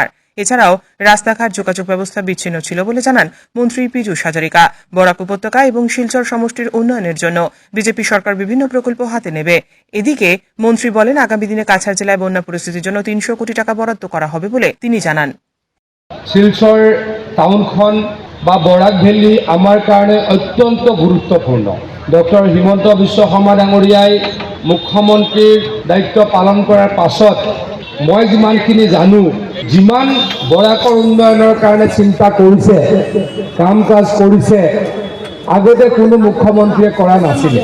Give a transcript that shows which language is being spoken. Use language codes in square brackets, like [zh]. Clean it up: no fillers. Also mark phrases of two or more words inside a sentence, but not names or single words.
[bn] এছাড়াও রাস্তাঘাট, যোগাযোগ ব্যবস্থা বিচ্ছিন্ন ছিল বলে জানান মন্ত্রী পীযূষ হাজারিকা। বরাক উপত্যকা এবং শিলচর সমষ্টির উন্নয়নের জন্য বিজেপি সরকার বিভিন্ন প্রকল্প হাতে নেবে। এদিকে মন্ত্রী বলেন, আগামী দিনে কাছাড় জেলায় বন্যা পরিস্থিতির জন্য 300 কোটি টাকা বরাদ্দ করা হবে বলে তিনি জানান। [as] শিলচর টাউনখন বা বৰাক ভেলী আমাৰ কাৰণে অত্যন্ত গুৰুত্বপূৰ্ণ। ডক্টৰ হিমন্ত বিশ্ব শৰ্মা ডাঙৰীয়াই মুখ্যমন্ত্ৰীৰ দায়িত্ব পালন কৰাৰ পাছত মই যিমানখিনি জানো, যিমান বৰাকৰ উন্নয়নৰ কাৰণে চিন্তা কৰিছে, কাম কাজ কৰিছে, আগতে কোনো মুখ্যমন্ত্ৰীয়ে কৰা নাছিলে।